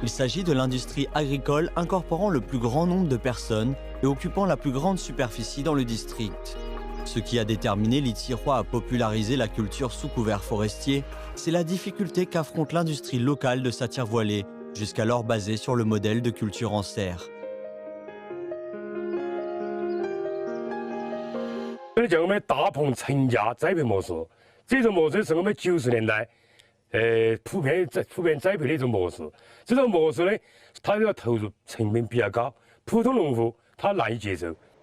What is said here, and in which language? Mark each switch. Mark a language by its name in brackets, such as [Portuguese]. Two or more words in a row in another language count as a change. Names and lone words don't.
[French] Il s'agit de l'industrie agricole incorporant le plus grand nombre de personnes et occupant la plus grande superficie dans le district. Ce qui a déterminé l'Itzirois à populariser la culture sous couvert forestier, c'est la difficulté qu'affronte l'industrie locale de satire voilée, jusqu'alors basée sur le modèle de culture en serre. [Chinese] 这叫我们大棚成家栽培模式，这种模式是我们90年代普遍栽培的一种模式。这种模式呢，它的投入成本比较高，普通农户他难以接受。